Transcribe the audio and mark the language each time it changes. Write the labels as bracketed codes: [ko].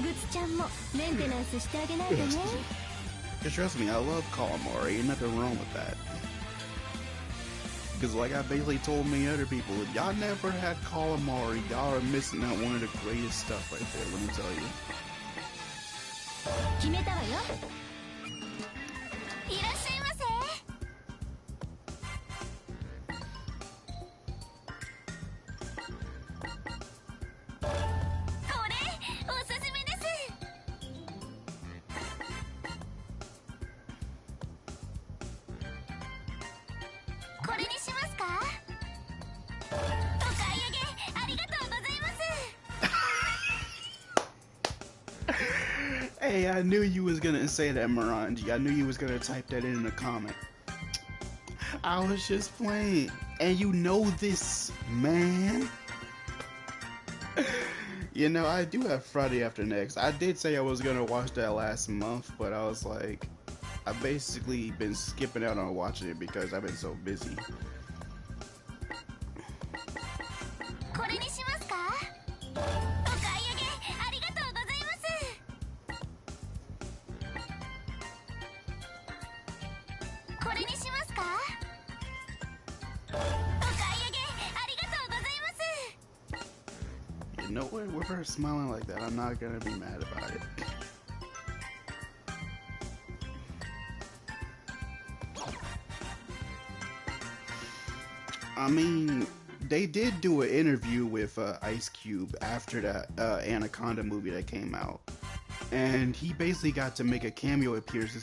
[ja] ちゃんもメンテナンスしてあげないとね。 [en] Trust me, I love calamari. Ain't nothing wrong with that. Because like I basically told many other people, if y'all never had calamari, y'all are missing out one of the greatest stuff right there, let me tell you. [ja] 決めたわよ。いらっしゃいませ。これおすすめです。これにしますか？お買い上げありがとうございます。 [en] Hey, I knew you was gonna say that, Morangi. I knew you was gonna type that in the comment. I was just playing. And you know this, man. You know, I do have Friday After Next. I did say I was gonna watch that last month, but I was like, I've basically been skipping out on watching it because I've been so busy. [ja] これにしますか？お買い上げありがとうございます。これにしますか？お買い上げありがとうございます。 [en] You know what? With her smiling like that, I'm not gonna be mad about it. I mean, they did do an interview with Ice Cube after that Anaconda movie that came out, and he basically got to make a cameo appearance.